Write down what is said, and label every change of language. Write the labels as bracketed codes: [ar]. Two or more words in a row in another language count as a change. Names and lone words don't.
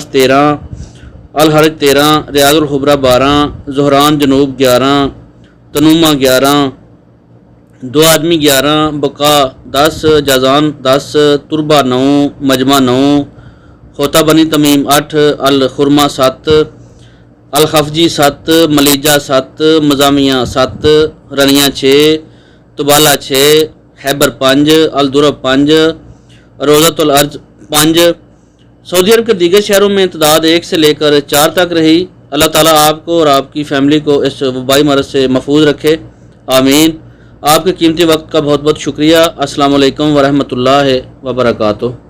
[ur] 13، الحرج 13، ریاض الخبرہ 12، زہران جنوب 11، تنومہ 11، دو آدمی 11، بقا 10، جازان 10، تربہ 9، مجمع 9، خوطہ بنی تمیم 8، الخرمہ 7، الخفجی 7، ملیجہ 7، مزامیہ 7، رنیہ 6، تبالہ 6، خیبر 5، الدرب 5، روزۃ الارض 5۔ سعودی عرب کے دیگر شہروں میں تعداد 1 سے لے کر 4 تک رہی۔ اللہ تعالیٰ آپ کو اور آپ کی فیملی کو اس وبائی مرض سے محفوظ رکھے، آمین۔ آپ کے قیمتی وقت کا بہت بہت شکریہ۔ [ar] السلام علیکم ورحمۃ اللہ وبرکاتہ۔